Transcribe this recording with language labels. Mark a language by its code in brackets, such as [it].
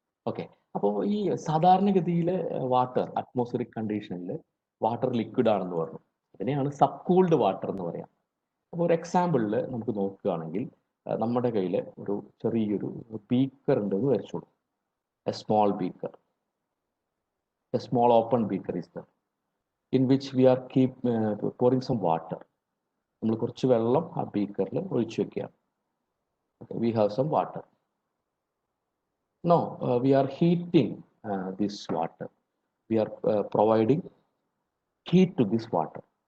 [ml] Okay, അപ്പോൾ ഈ സാധാരണഗതിയിൽ വാട്ടർ അറ്റ്മോസ്ഫിയറിക് കണ്ടീഷനിൽ വാട്ടർ ലിക്വിഡ് ആണെന്ന് പറഞ്ഞു, അതിനെയാണ് സബ്കൂൾഡ് വാട്ടർ എന്ന് പറയാം. അപ്പോൾ ഒരു എക്സാമ്പിളിൽ നമുക്ക് നോക്കുകയാണെങ്കിൽ നമ്മുടെ കയ്യിൽ ഒരു ചെറിയൊരു ബീക്കർ ഉണ്ടെന്ന് വരച്ചോളൂ. [en] A small beaker, a small open beaker is there. in which we are pouring some water. [ml] നമ്മൾ കുറച്ച് വെള്ളം ആ ബീക്കറിൽ ഒഴിച്ചു വെക്കുക. [en] We have some water. Now we are heating this water. We are providing heat to this water.